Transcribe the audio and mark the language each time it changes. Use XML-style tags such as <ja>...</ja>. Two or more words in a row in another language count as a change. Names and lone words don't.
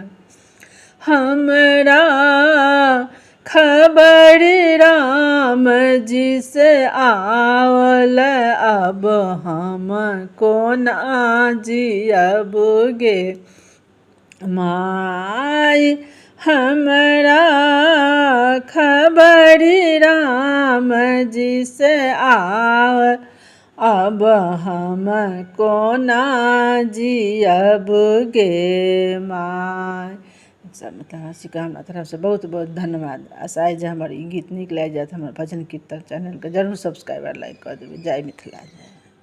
<mai>हमरा खबर राम जी से आवल, अब हम कोना जियब गे माई। हमरा खबर राम जी से आवल, अब हम कोना जियब गे माई। सब मिथिलावासी के हमरा तरफ से बहुत बहुत धन्यवाद। आशा है जे हमर ई गीत नीक लागि जायत। हमर भजन कीर्तन चैनल के जरूर</mai> <en>subscriber like</en> <mai>कऽ देबै। जय मिथिला जय।</mai>